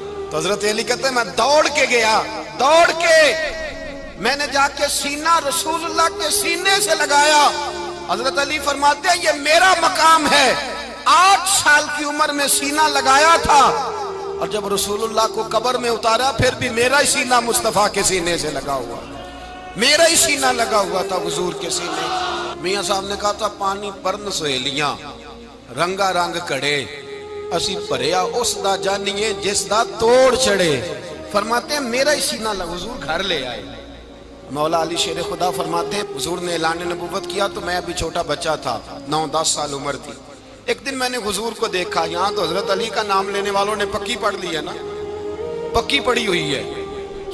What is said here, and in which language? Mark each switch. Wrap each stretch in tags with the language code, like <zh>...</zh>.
<ur>تو حضرت علی کہتے ہیں میں دوڑ کے گیا, دوڑ کے میں نے جا کے سینہ رسول اللہ کے سینے سے لگایا. حضرت علی فرماتے ہیں یہ میرا مقام ہے. 8 سال کی عمر میں سینہ لگایا تھا اور جب رسول اللہ کو قبر میں اتارا پھر بھی میرا ہی سینہ مصطفیٰ کے سینے سے لگا ہوا, میرا ہی سینہ لگا ہوا تھا حضور کے سینے.</ur> <pa>میاں صاحب نے کہا تھا پانی پرن سہیلیاں رنگا رنگ کڑے اسی پریا اس دا جانیے جس دا توڑ چڑھے.</pa> <ur>فرماتے ہیں میرا ہی سینہ لگا. حضور گھر لے آئے. مولا علی شیر خدا فرماتے ہیں حضور نے اعلان نبوت کیا تو میں ابھی چھوٹا بچہ تھا, 9-10 سال عمر تھی. ایک دن میں نے حضور کو دیکھا. یہاں تو حضرت علی کا نام لینے والوں نے پکی پڑھ لی ہے نا, پکی پڑھی ہوئی ہے.</ur>